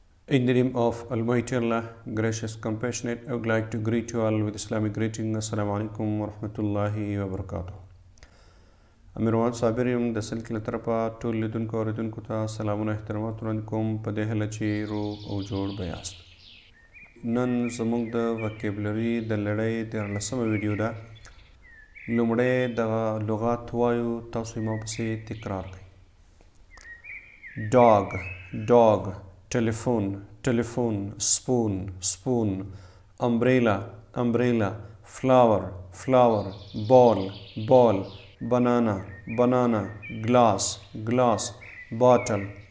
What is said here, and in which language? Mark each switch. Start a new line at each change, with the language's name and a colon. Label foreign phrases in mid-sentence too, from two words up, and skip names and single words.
English: In the name of Almighty Allah, gracious, compassionate, I would like to greet you all with Islamic greeting.
Arabic: السلام عليكم ورحمة الله وبركاته.
Pashto: Amirwan Sabirim د سلک له طرفه ټول لیدونکو او اوریدونکو ته سلامونه احترامات وړاندې کوم په دې هیله چې روغ او جوړ به یاست. نن زموږ د وکیبلري د لړۍ 14مه ویډیو ده. لومړی دغه لغات وایو، تاسو یې ما پسې تکرار کړئ.
English: dog telephone spoon umbrella flower ball banana glass bottle